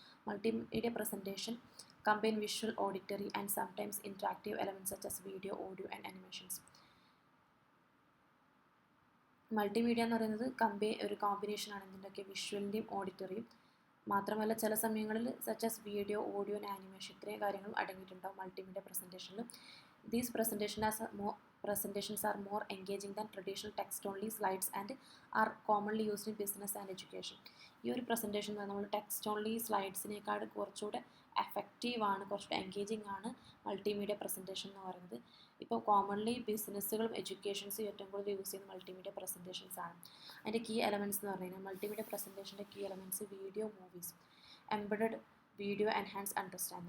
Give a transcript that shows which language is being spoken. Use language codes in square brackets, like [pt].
[en] Multimedia presentation combine visual, auditory and sometimes interactive elements such as video, audio and animations. [ml] Multimedia എന്ന് പറയുന്നത് ഒരു കോമ്പിനേഷനാണ് എന്തിൻ്റെയൊക്കെ? വിഷ്വലിൻ്റെയും ഓഡിറ്ററിയും. മാത്രമല്ല ചില സമയങ്ങളിൽ [en] such as video, audio and animation [ml] ഇത്രയും കാര്യങ്ങളും അടങ്ങിയിട്ടുണ്ടാവും multimedia പ്രസൻറ്റേഷനിൽ. [en] These presentations are more engaging than traditional text-only slides and are commonly used in business and education. [ml] ഈ ഒരു പ്രസൻറ്റേഷൻ നമ്മൾ ടെക്സ്റ്റ് ഓൺലി സ്ലൈഡ്സിനേക്കാൾ കുറച്ചുകൂടെ എഫക്റ്റീവാണ്, കുറച്ചുകൂടെ എൻഗേജിങ് ആണ് മൾട്ടിമീഡിയ പ്രസൻറ്റേഷൻ എന്ന് പറയുന്നത്. ഇപ്പോൾ കോമൺലി ബിസിനസ്സുകളും എഡ്യൂക്കേഷൻസും ഏറ്റവും കൂടുതൽ യൂസ് ചെയ്യുന്ന മൾട്ടിമീഡിയ പ്രസൻറ്റേഷൻസ് ആണ്. അതിൻ്റെ കീ എലമെൻറ്റ്സ് എന്ന് പറഞ്ഞു കഴിഞ്ഞാൽ multimedia പ്രസൻറ്റേഷൻ്റെ key elements video, movies, embedded video, enhance understand.